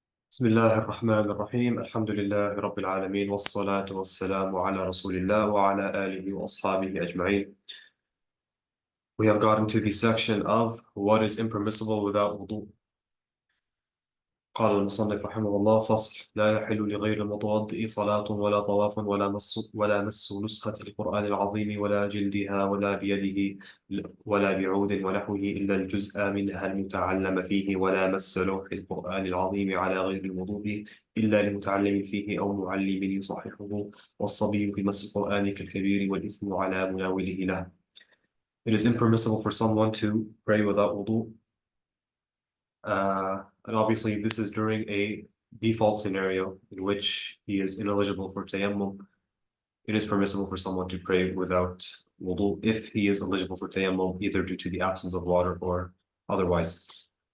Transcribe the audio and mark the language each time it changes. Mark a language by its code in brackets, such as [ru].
[ar] بسم الله الرحمن الرحيم الحمد لله رب العالمين والصلاة والسلام على رسول الله وعلى آله وأصحابه أجمعين. [en] We have gotten to the section of what is impermissible without wudu. [ar] قال المصنف رحمه الله: فصل: لا يحل لغير المتوضئ صلاة ولا طواف ولا مس نسخة القرآن العظيم ولا جلدها ولا بيده ولا بعود ونحوه إلا الجزء منها المتعلم فيه ولا مس لوح القرآن العظيم على غير الوضوء إلا لمتعلم فيه أو معلم يصححه والصبي في مس القرآن كالكبير والإثم على مناوله له. [en] It is impermissible for someone to pray without wudu. And obviously, this is during a default scenario in which he is ineligible for tayammum. It is permissible for someone to pray without wudu if he is eligible for tayammum, either due to the absence of water or otherwise.